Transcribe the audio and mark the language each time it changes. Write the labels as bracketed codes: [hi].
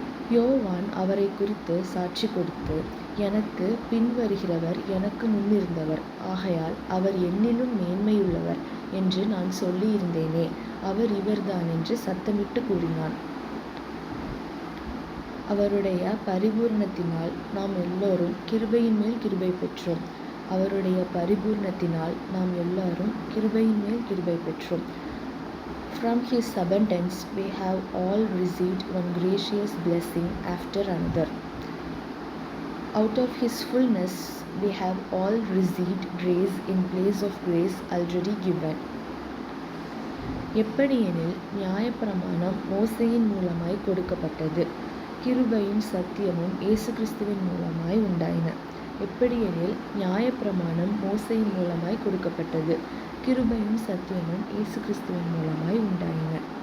[ta] யோவான் அவரை குறித்து சாட்சி கொடுத்து, எனக்கு பின்வருகிறவர் எனக்கு முன்னிருந்தவர், ஆகையால் அவர் என்னிலும் மேன்மையுள்ளவர் என்று நான் சொல்லியிருந்தேனே, அவர் இவர்தான் என்று சத்தமிட்டு கூறினான். அவருடைய பரிபூரணத்தினால் நாம் எல்லோரும் கிருபையின் மேல் கிருபை பெற்றோம். அவருடைய பரிபூரணத்தினால் நாம் எல்லாரும் கிருபையின் மேல் கிருபை பெற்றோம். [en] From his abundance we have all received one gracious blessing after another. Out of his fullness we have all received grace in place of grace already given. [ta] எப்படியெனில் நியாயப்பிரமாணம் மோசேயின் மூலமாய் கொடுக்கப்பட்டது, கிருபையும் சத்தியமும் இயேசு கிறிஸ்துவின் மூலமாய் உண்டாயின. எப்படியெனில் நியாயப்பிரமாணம் மோசேயின் மூலமாய் கொடுக்கப்பட்டது, கிருபையும் சத்தியமும் இயேசு கிறிஸ்துவின் மூலமாய் உண்டாயின.